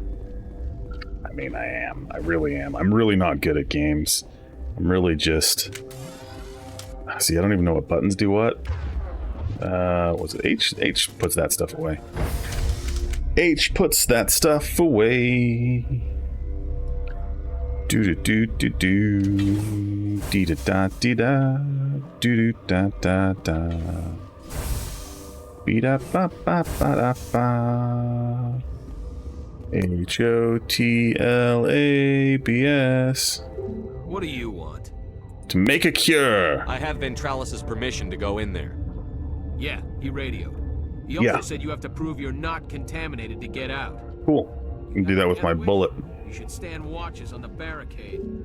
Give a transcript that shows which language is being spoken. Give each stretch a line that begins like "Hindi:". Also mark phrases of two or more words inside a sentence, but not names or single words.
English: I mean, I am. I really am. I'm really not good at games. I'm really just... See, I don't even know what buttons do what. Was it H? H puts that stuff away. H puts that stuff away. Do do do do do. Dee da da dee da. Do do da da da. Be da ba ba ba da ba. HOTLABS. What do you want? To make a cure. I have Ventralis's permission to go in there. Yeah, he radioed. He also said you have to prove you're not contaminated to get out. Cool. I can do that with my bullet. You should stand watches on the barricade.